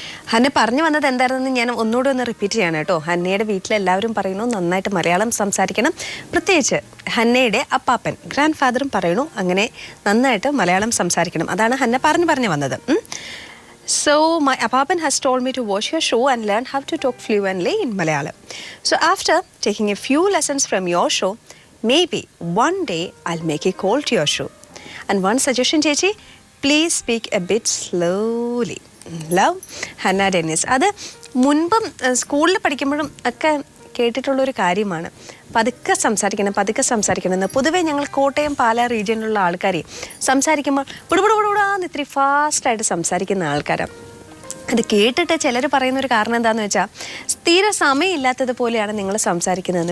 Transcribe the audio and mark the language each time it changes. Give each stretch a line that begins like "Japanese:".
Malayalam: Hannah പറഞ്ഞു വന്നത് എന്തായിരുന്നെന്ന് ഞാൻ ഒന്നുകൂടെ ഒന്ന് റിപ്പീറ്റ് ചെയ്യണം കേട്ടോ. ഹന്നയുടെ വീട്ടിലെല്ലാവരും പറയുന്നു നന്നായിട്ട് മലയാളം സംസാരിക്കണം. പ്രത്യേകിച്ച് ഹന്നയുടെ അപ്പാപ്പൻ ഗ്രാൻഡ് ഫാദറും പറയണു അങ്ങനെ നന്നായിട്ട് മലയാളം സംസാരിക്കണം. അതാണ് ഹന്ന പറഞ്ഞു വന്നത്.
English: So my Appapan has told me to watch your show and learn how to talk fluently in Malayalam. So after taking a few lessons from your show, maybe one day I'll make a call to your show. And one suggestion, Chechi, please speak a bit slowly. Love, Hannah Dennis.
Malayalam: അത് മുൻപും സ്കൂളിൽ പഠിക്കുമ്പോഴും ഒക്കെ കേട്ടിട്ടുള്ളൊരു കാര്യമാണ്. പതുക്കെ സംസാരിക്കണം എന്ന്. പൊതുവേ ഞങ്ങൾ കോട്ടയം പാലാ റീജിയനിലുള്ള ആൾക്കാർ സംസാരിക്കുമ്പോൾ പുടുപുടുപുടാന്ന് ഇത്തിരി ഫാസ്റ്റായിട്ട് സംസാരിക്കുന്ന ആൾക്കാരാണ്. അത് കേട്ടിട്ട് ചിലർ പറയുന്നൊരു കാരണം എന്താണെന്ന് വെച്ചാൽ തീരെ സമയമില്ലാത്തതുപോലെയാണ് നിങ്ങൾ സംസാരിക്കുന്നതെന്ന്.